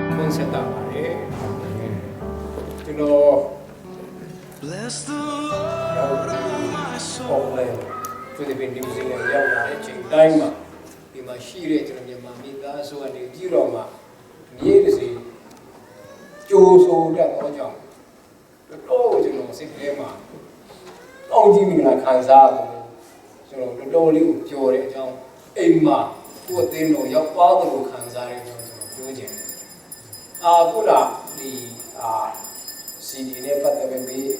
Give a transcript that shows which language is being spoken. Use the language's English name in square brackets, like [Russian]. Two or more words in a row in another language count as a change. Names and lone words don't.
[Burmese] ဆက်တာပါတယ်ကျွန်တော် [English] Bless the Lord, oh my [Burmese] ပေါ် [English] soul. [Burmese] လဲဖိလစ်ပင်းနယူးဇီလန်ရောက်လာတဲ့အချိန်တိုင်းမှာဒီမှာရှိတဲ့ကျွန်တော်မြန်မာမိသားစုကနေကြည့်တော့မှမြေးစီကြိုးဆိုတတ်တော့ကြောင့်တော့ကျွန်တော်စိတ်ထဲမှာတောင်းကြည့်မိလာခံစားရတယ်ကျွန်တော်တော်တော်လေးကိုကြော်တဲ့အကြောင်းအိမ်မှာကိုယ်အသင်းတော်ရောက်သွားတယ်လို့ခံစားရတဲ့အကြောင်းကျွန်တော်ပြောချင်တယ်ခုနဒီ CD နဲ့ပတ်သက်ပြီး